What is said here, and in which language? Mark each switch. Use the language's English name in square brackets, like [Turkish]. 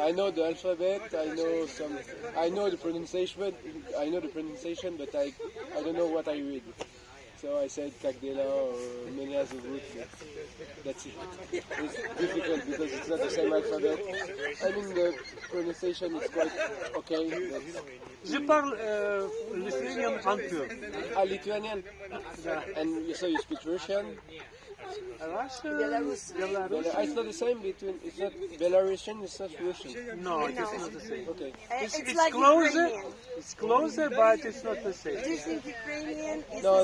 [English] I know the alphabet. I know the pronunciation. But I don't know what I read. So I said Kagdela or Menia Zuvut. That's it. It's difficult because it's not the same alphabet. I mean the pronunciation is quite okay. But... [French] Je parle lithuanian un peu. [English] Lithuanian? And so you speak Russian? Russian, Belarus. It's not the same between, it's not Belarusian, it's not Russian. No, it's not the same. Okay. It's like closer. Ukrainian. It's closer, but it's not the same. Do you think Ukrainian is No,